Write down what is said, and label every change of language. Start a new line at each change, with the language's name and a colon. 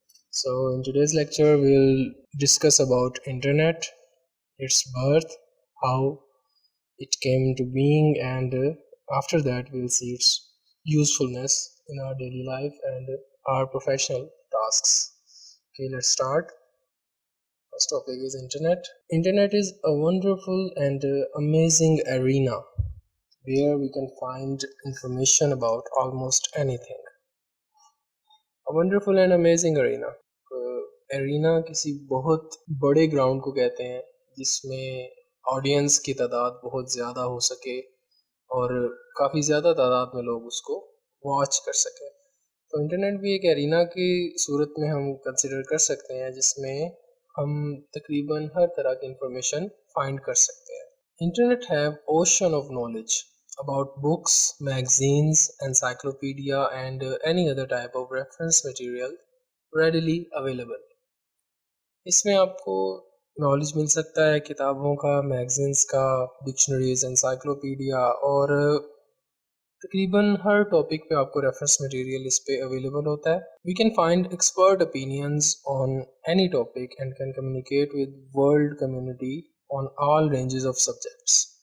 English: So in today's lecture we'll discuss about internet, its birth, how it came to being, and after that we'll see its usefulness in our daily life and our professional tasks. Okay, let's start. First topic is internet. Internet is a wonderful and amazing arena where we can find information about almost anything. A wonderful and amazing arena.
Hindi: Arena किसी बहुत बड़े ground को कहते हैं जिसमें audience की तादाद बहुत ज़्यादा हो सके और काफ़ी ज़्यादा तादाद में लोग उसको वॉच कर सकें. तो इंटरनेट भी एक एरिना की सूरत में हम कंसिडर कर सकते हैं जिसमें हम तकरीबन हर तरह की इंफॉर्मेशन फाइंड कर सकते हैं.
English: Internet have ocean of knowledge about books, magazines, encyclopedia and any other type of reference material readily available.
Hindi: इसमें आपको नॉलेज मिल सकता है किताबों का, मैगजीन्स का, डिक्शनरीज, एनसाइक्लोपीडिया और तकरीबन हर टॉपिक पे आपको रेफरेंस मटेरियल इस पे अवेलेबल होता है.
English: We can find expert opinions on any topic and can communicate with world community on all ranges of subjects.